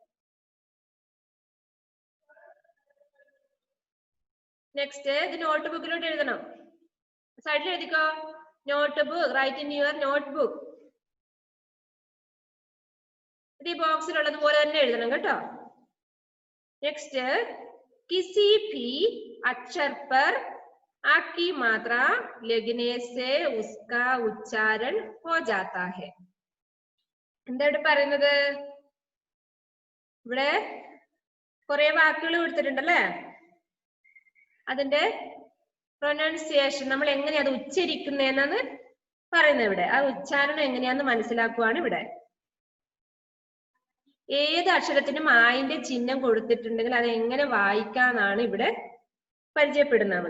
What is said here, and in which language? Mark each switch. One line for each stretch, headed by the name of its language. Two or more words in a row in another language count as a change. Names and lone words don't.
Malayalam: നെക്സ്റ്റ് ഇത് നോട്ട്ബുക്കിലോട്ട് എഴുതണം. സൈഡിൽ എഴുതിക്കോ. നോട്ട്ബുക്ക്.
English: write in your notebook.
Malayalam: ഇത് ഈ ബോക്സിലുള്ളത് പോലെ തന്നെ എഴുതണം കേട്ടോ.
Hindi: നെക്സ്റ്റ് किसी भी अक्षर पर आकी मात्रा लगने से उसका उच्चारण हो जाता है.
Malayalam: എന്താണ് പറയുന്നത്? ഇവിടെ കുറെ വാക്കുകൾ കൊടുത്തിട്ടുണ്ടല്ലേ? അതിന്റെ പ്രൊനൗൺസിയേഷൻ നമ്മൾ എങ്ങനെയാ അത് ഉച്ചരിക്കുന്നതെന്നാണ് പറയുന്നത്. ഇവിടെ ആ ഉച്ചാരണം എങ്ങനെയാന്ന് മനസ്സിലാക്കുവാണ് ഇവിടെ. ഏത് അക്ഷരത്തിനും ആയിന്റെ ചിഹ്നം കൊടുത്തിട്ടുണ്ടെങ്കിൽ അത് എങ്ങനെ വായിക്കാന്നാണ് ഇവിടെ പരിചയപ്പെടുന്നത് നമ്മള്.